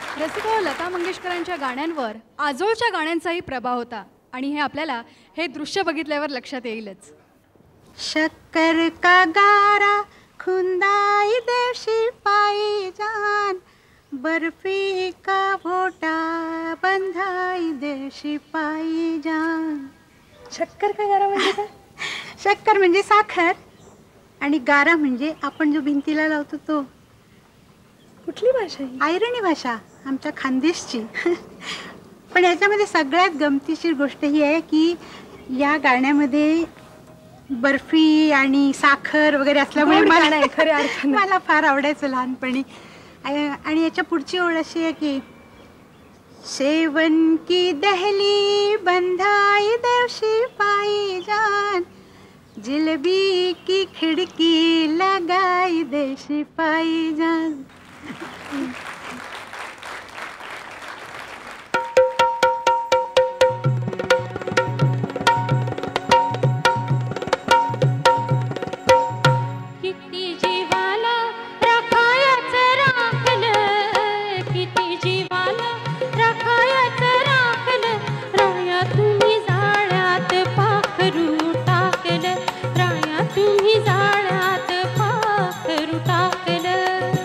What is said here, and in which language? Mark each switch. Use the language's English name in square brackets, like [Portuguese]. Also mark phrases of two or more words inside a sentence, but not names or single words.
[Marathi] रसिको, लता मंगेशकरांच्या गाण्यांवर आजोळच्या गाण्यांचाही प्रभाव होता आणि हे आपल्याला हे दृश्य बघितल्यावर लक्षात येईलच. [Ahirani] शक्कर का गारा खुंदाई देवशी पाई जान, बर्फी का भोटा बंधाई देवशी पाई जान. [Marathi] शक्कर का गारा म्हणजे काय? शक्कर म्हणजे साखर आणि गारा म्हणजे आपण जो भिंतीला लावतो तो. कुठली भाषा ही? आयरणी भाषा आमच्या खानदेशची. पण याच्यामध्ये सगळ्यात गमतीशीर गोष्ट ही आहे की या गाण्यामध्ये बर्फी आणि साखर वगैरे असल्यामुळे मला फार आवडायचं लहानपणी. आणि याच्या पुढची ओळ अशी आहे की [Ahirani] सेवन की दहली बंधाई देवशी पाई जान, जिलेबी की खिड़की लगाई देवशी पाई जान. [Marathi] किती जीवाला राखायचं राखलं, किती जीवाला राखायचं राखलं, राया तुम्ही जाळ्यात पाखरू टाकलं, राया तुम्ही जाळ्यात पाखरू टाकलं.